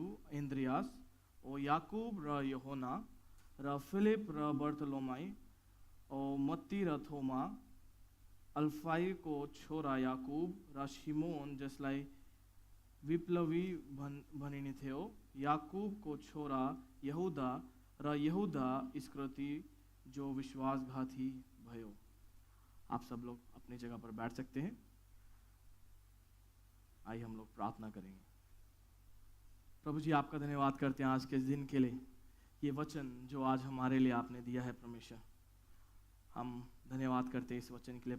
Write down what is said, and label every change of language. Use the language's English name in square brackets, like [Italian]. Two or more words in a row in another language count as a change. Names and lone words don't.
[Nepali] एन्द्रियास, ओ याकुब र योहना र फिलिप र बर्तलोमाई, ओ मत्ती र थोमा, अल्फाईको छोरा याकुब र सिमोन जसलाई विप्लवी भनिन्थ्यो, याकुबको छोरा यहुदा र यहुदा इस्करियोती जो विश्वासघाती भयो। [Hindi] आप सब लोग अपनी जगह पर बैठ सकते हैं। आइए हम लोग प्रार्थना करेंगे। प्रभु जी, आपका धन्यवाद करते हैं आज के दिन के लिए, ये वचन जो आज हमारे लिए आपने दिया है। परमेश्वर, हम धन्यवाद करते हैं इस वचन के लिए।